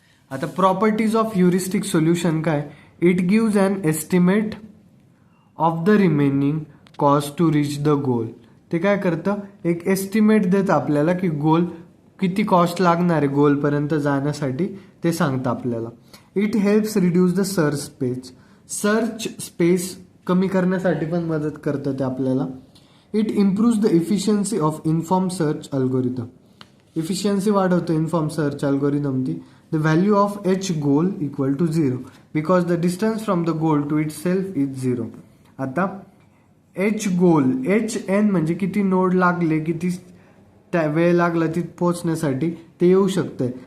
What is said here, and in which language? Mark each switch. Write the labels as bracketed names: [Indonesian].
[English] आता properties of heuristic solution काय, it gives an estimate of the remaining cost to reach the goal. [Marathi] ते काय करतं, एक एस्टिमेट देतं आपल्याला की गोल किती कॉस्ट लागणार आहे गोलपर्यंत जाण्यासाठी, ते सांगतं आपल्याला. [English] It helps reduce the search space. [Marathi] Search space कमी करण्यासाठी पण मदत करतं ते आपल्याला. [English] It improves the efficiency of inform search algorithm. [Marathi] Efficiency वाढवतो इन्फॉर्म सर्च अल्गोरिदम ती. [English] The value of H goal equal to 0 because the distance from the goal to itself is 0. [Marathi] आता एच गोल, एच एन म्हणजे किती node लागले, किती वेळ लागला तिथे पोहोचण्यासाठी, ते येऊ शकतंय.